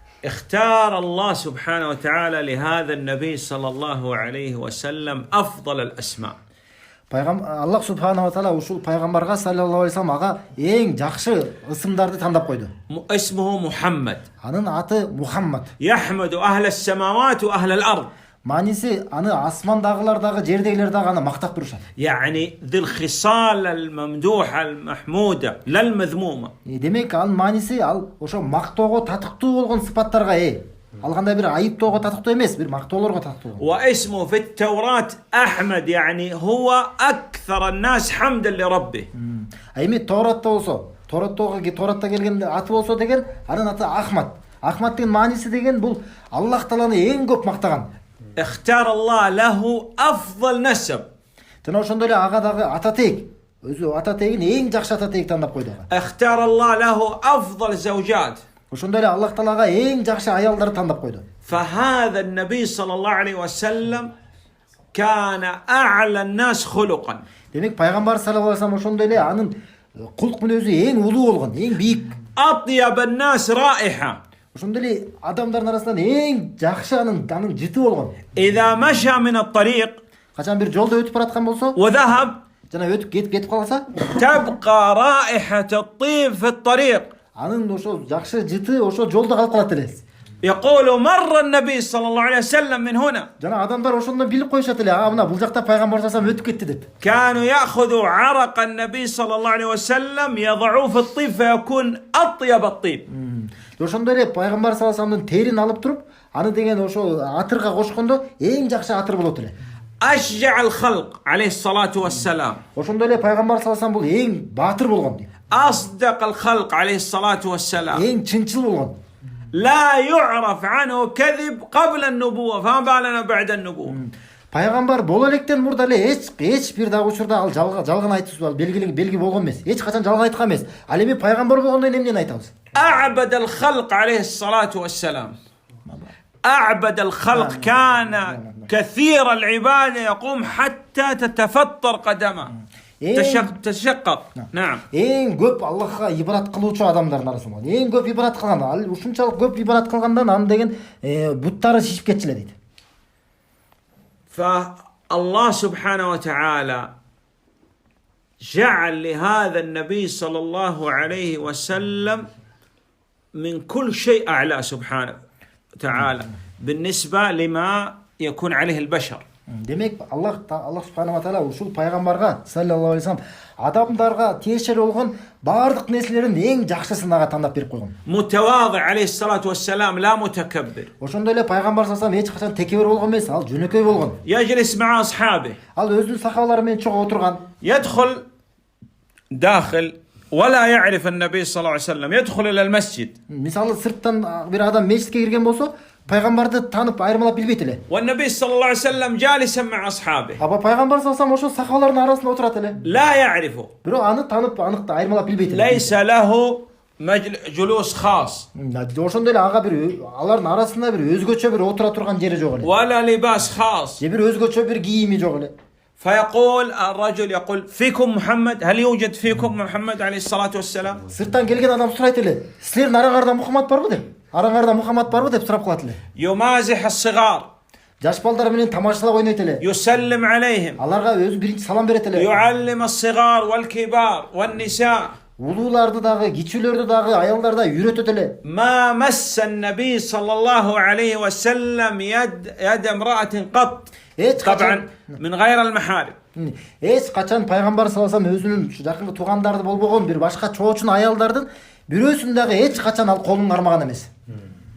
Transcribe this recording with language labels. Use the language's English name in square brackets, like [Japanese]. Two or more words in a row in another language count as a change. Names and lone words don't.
[Arabic] اختار الله سبحانه وتعالى لهذا النبي صلى الله عليه وسلم أفضل الأسماء. الله سبحانه وتعالى [Kyrgyz] ушул пайгамбарга [Arabic] صلى الله عليه وسلم [Kyrgyz] ага эң жакшы ысымдарды тандап койду. [Arabic] اسمه محمد. [Kyrgyz] Анын аты Мухаммад. [Arabic] يحمد أهل السماوات وأهل الأرض. [Kyrgyz] Мааниси аны асмандагылар дагы, жердегилер дагы аны мактап турушат. [Arabic] يعني ذي الخصال الممدوحة المحمودة لا المذمومة. [Kyrgyz] Демек анын мааниси ал ошо мактоого татыктуу болгон сыпаттарга ээ. Ал кандай бир айыптоого татыктуу эмес, бир мактоолорго татыктуу. [Arabic] واسمه في التوراة أحمد يعني هو أكثر الناس حمدا لربه. [Kyrgyz] Эми Торатта болсо, Торатта келген аты болсо деген анын аты Ахмад. Ахмаддын мааниси деген бул Аллах тааланы эң көп мактаган. [Arabic] اختار الله له أفضل نسب. [Kyrgyz] Жана ошондой эле ага дагы ата теек. Өзү ата теегин эң жакшы ата теек тандап койду. [Arabic] اختار الله له أفضل زوجات. [Kyrgyz] Ошондой эле Аллах таалага эң жакшы аялдарды тандап койду. [Arabic] فهذا النبي صلى الله عليه وسلم كان أعلى الناس خلقا. [Kyrgyz] Демек пайгамбар [Arabic] صلى الله عليه وسلم [Kyrgyz] ошондой эле анын кулк мүнөзү эң улуу болгон, эң бийик. [Arabic] أطيب الناس رائحة. [Kyrgyz] Ошондой эле адамдардын арасынан эң жакшы анын жыты болгон. [Arabic] إذا مشى من الطريق [Kyrgyz] Качан бир жолдо өтүп бараткан болсо, [Arabic] وذهب [Kyrgyz] жана өтүп кетип калса, [Arabic] تبقى رائحة الطيب في الطريق. [Kyrgyz] анын ошо жакшы жыты ошо жолдо калып калат эле. [Arabic] يقول مر النبي صلى الله عليه وسلم من هنا. [Kyrgyz] Жана адамдар ошондон билип коюшат эле, мына бул жакта пайгамбар [Arabic] صلى الله عليه وسلم [Kyrgyz] өтүп кетти деп. [Arabic] كانوا يأخذوا عرق النبي صلى الله عليه وسلم يضعوه في الطيب فيكون أطيب الطيب. [Kyrgyz] Ошондой эле пайгамбар [Arabic] صلى الله عليه وسلم [Kyrgyz] терин алып туруп, аны деген ошо атырга кошкондо эң жакшы атыр болот эле. [Arabic] أشجع الخلق عليه الصلاة والسلام. [Kyrgyz] Ошондой эле пайгамбар [Arabic] صلى الله عليه وسلم [Kyrgyz] бул эң баатыр болгон дейт. [Arabic] أصدق الخلق عليه الصلاة والسلام. [Kyrgyz] Эң чынчыл болгон. [Arabic] لا يعرف عنه كذب قبل النبوة فما بالنا بعد النبوة. [Kyrgyz] Пайгамбар боло электен мурда эле эч бир дагы учурда ал жалган айтуусу ал белги болгон эмес. Эч качан жалган айткан эмес. Ал эми пайгамбар болгондо эмнени айтабыз? [Arabic] أعبد الخلق عليه الصلاة والسلام. أعبد الخلق كان كثير العبادة يقوم حتى تتفطر قدمه. تشقق. نعم. [Kyrgyz] Эң көп Аллахка ибадат кылуучу адамдардын арасында. Эң көп ибадат кылган. Ал ушунчалык көп ибадат кылгандан аны деген буттары шишип кетчү эле дейт. [Arabic] فالله سبحانه وتعالى جعل لهذا النبي صلى الله عليه وسلم من كل شيء أعلى سبحانه وتعالى بالنسبة لما يكون عليه البشر. [Kyrgyz] Демек [Arabic] الله سبحانه وتعالى [Kyrgyz] ушул пайгамбарга [Arabic] صلى الله عليه وسلم [Kyrgyz] адамдарга тиешелүү болгон бардык нерселердин эң жакшысын ага тандап берип койгон. [Arabic] متواضع عليه الصلاة والسلام لا متكبر. [Kyrgyz] Ошондой эле пайгамбар [Arabic] صلى الله عليه وسلم [Kyrgyz] эч качан текебир болгон эмес, ал жөнөкөй болгон. [Arabic] يجلس мع أصحابه. [Kyrgyz] Ал өзүнүн сахабалары менен чогуу отурган. [Arabic] يدخل داخل ولا يعرف النبي صلى الله عليه وسلم يدخل إلى المسجد. [Kyrgyz] Мисалы сырттан бир адам мечитке кирген болсо, пайгамбарды танып айырмалап билбейт эле. [Arabic] والنبي صلى الله عليه وسلم جالسا مع أصحابه. [Kyrgyz] Аба пайгамбар [Arabic] صلى الله عليه وسلم [Kyrgyz] ошо сахабалардын арасында отурат эле. [Arabic] لا يعرفه. [Kyrgyz] Бирок аны танып, аныкты айырмалап билбейт эле. [Arabic] ليس له جلوس خاص. [Kyrgyz] Ошондой эле ага бир алардын арасында бир өзгөчө бир отура турган жери жок эле. [Arabic] ولا لباس خاص. [Kyrgyz] Же бир өзгөчө бир кийими жок эле. [Arabic] فيقول الرجل يقول فيكم محمد هل يوجد فيكم محمد عليه الصلاة والسلام. [Kyrgyz] Сырттан келген адам сурайт эле. Силердин араңарда Мухаммад барбы деп? Араңарда Мухаммад барбы деп сурап калат эле. [Arabic] يمازح الصغار. [Kyrgyz] Жаш балдар менен тамашалап ойнойт эле. [Arabic] يسلم عليهم. [Kyrgyz] Аларга өзү биринчи салам берет эле. [Arabic] يعلم الصغار والكبار والنساء. [Kyrgyz] Улууларды дагы, кичүүлөрдү дагы, аялдар да үйрөтөт эле. [Arabic] ما مس النبي صلى الله عليه وسلم يد امرأة قط. طبعا من غير المحارم. [Kyrgyz] Эч качан пайгамбар [Arabic] صلى الله عليه وسلم [Kyrgyz] өзүнүн жакын туугандары болбогон бир башка чоочун аялдардын бирөөсүн дагы эч качан ал колун кармаган эмес.